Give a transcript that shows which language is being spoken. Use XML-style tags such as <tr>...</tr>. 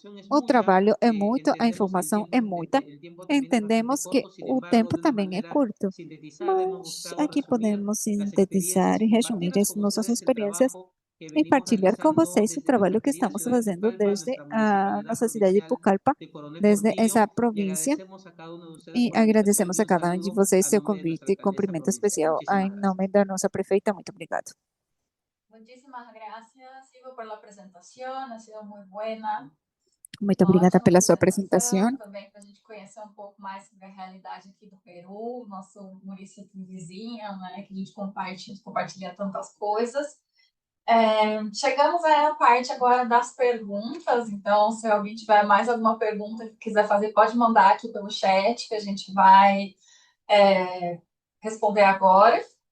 <pt>O trabalho é muito, a informação é muita. Entendemos que o tempo também é curto, mas aqui podemos sintetizar e resumir as nossas experiências e partilhar com vocês o trabalho que estamos fazendo desde a nossa cidade de Pucallpa, desde essa província. E agradecemos a cada um de vocês seu convite e cumprimento especial em nome da nossa prefeita. Muito obrigado.</pt> <es>Muchísimas gracias, Ivo, por la presentación. Ha sido muy buena.</es> <pt>Muito obrigada pela sua apresentação. Também para a gente conhecer um pouco mais sobre a realidade aqui do Peru, nosso município vizinho, né, que a gente compartilha tantas coisas. Chegamos à parte agora das perguntas, então se alguém tiver mais alguma pergunta que quiser fazer, pode mandar aqui pelo chat, que a gente vai responder agora.</pt>